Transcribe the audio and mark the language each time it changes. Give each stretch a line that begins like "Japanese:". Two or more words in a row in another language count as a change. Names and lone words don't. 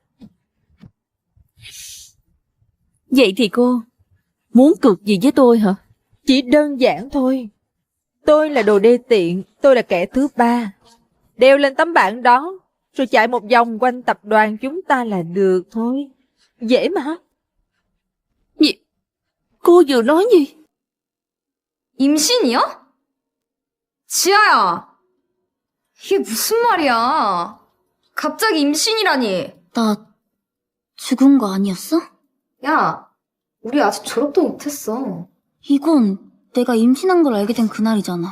Vietnamese: Vậy thì cô muốn cược gì với tôi hả? Chỉ đơn giản thôi. Tôi là đồ đê tiện, tôi là kẻ thứ ba. Đeo lên tấm bảng đó, rồi chạy một vòng quanh tập đoàn chúng ta là được thôi. Dễ mà. Gì? Cô vừa nói gì?
Korean: 임신이요? 지아야, 이게 무슨 말이야? 갑자기 임신이라니. 나 죽은 거 아니었어? 야, 우리 아직 졸업도 못했어. 이건 내가 임신한 걸 알게 된 그날이잖아.